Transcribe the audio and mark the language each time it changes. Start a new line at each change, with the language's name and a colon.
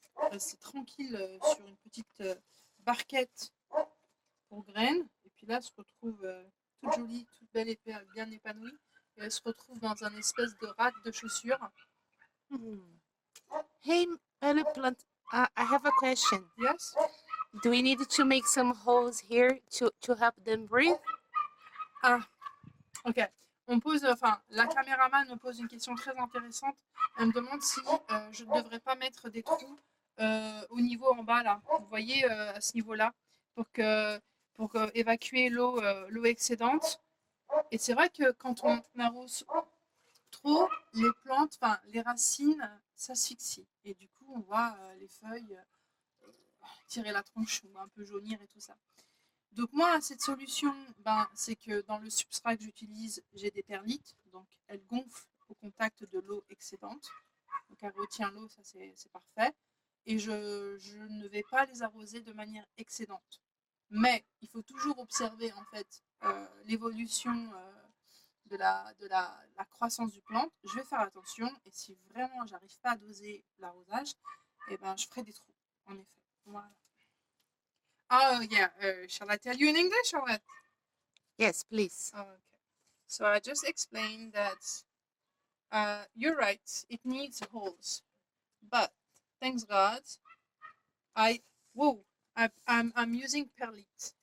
French: Rester tranquille sur une petite barquette pour graines. Et puis là, elle se retrouve toute jolie, toute belle et bien épanouie. Et elle se retrouve dans un espèce de rack de chaussures. Hmm.
English: Hey, Melly Plant, I have a question. Yes. Do we need to make some holes here to help them breathe? Ah, ok.
French: La caméraman me pose une question très intéressante. Elle me demande si je ne devrais pas mettre des trous au niveau en bas là. Vous voyez à ce niveau-là pour évacuer l'eau excédente. Et c'est vrai que quand on arrose trop, les plantes, enfin les racines s'asphyxient. Et du coup, on voit les feuilles tirer la tronche ou un peu jaunir et tout ça. Donc moi, cette solution, c'est que dans le substrat que j'utilise, j'ai des perlites, donc elles gonflent au contact de l'eau excédente. Donc elle retient l'eau, ça c'est parfait. Et je ne vais pas les arroser de manière excédente. Mais il faut toujours observer en fait l'évolution la croissance du plante. Je vais faire attention et si vraiment j'arrive pas à doser l'arrosage, eh ben, je ferai des trous, en effet. Voilà.
English: Oh yeah, shall I tell you in English or what? Yes, please. Oh, okay. So I just explained that you're right, it needs holes. But thanks God, I whoa, I'm using perlite.